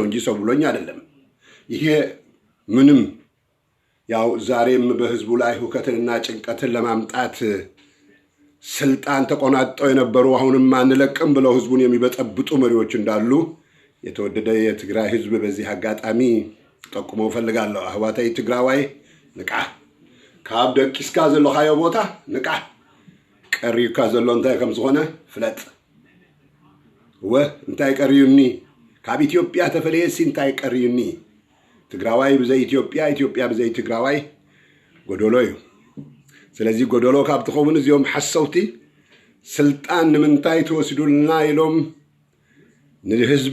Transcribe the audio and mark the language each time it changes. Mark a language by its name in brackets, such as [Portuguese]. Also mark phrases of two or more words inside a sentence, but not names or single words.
[Amharic] እንጂ ሰው ብሎኝ አይደለም ይሄ ምንም ያው ዛሬም በህዝቡ ላይ ሁከትንና ጭንቀትን ለማምጣት ስልጣን ተቆናጠው የነበሩ አሁንም አንለቅም ብለው ህዝቡን የሚበጠብጡ መሪዎች እንዳሉ የተወደደ የትግራይ ህዝብ በዚህ አጋጣሚ ጠቁመው ፈልጋለሁ [Tigrinya] አህዋታይ ትግራዋይ ንቃ ካብ ደቂስካ ዘሎ ሃዮ ቦታ ንቃ ቀሪካ ዘሎ እንታይ ከም ዝኾነ ፍለጥ እንታይ ቀሪዩኒ ካብ ኢትዮጵያ ተፈለየሲ እንታይ ቀሪዩኒ ትግራዋይ ብዘይ ኢትዮጵያ ብዘይ ትግራዋይ ጎዶሎ እዩ ስለዚህ ጎዶሎ ካብ ትኸውን እዚኦም ሓሰውቲ ስልጣን ንምንታይ ተወስዱልና ኢሎም ንህዝቢ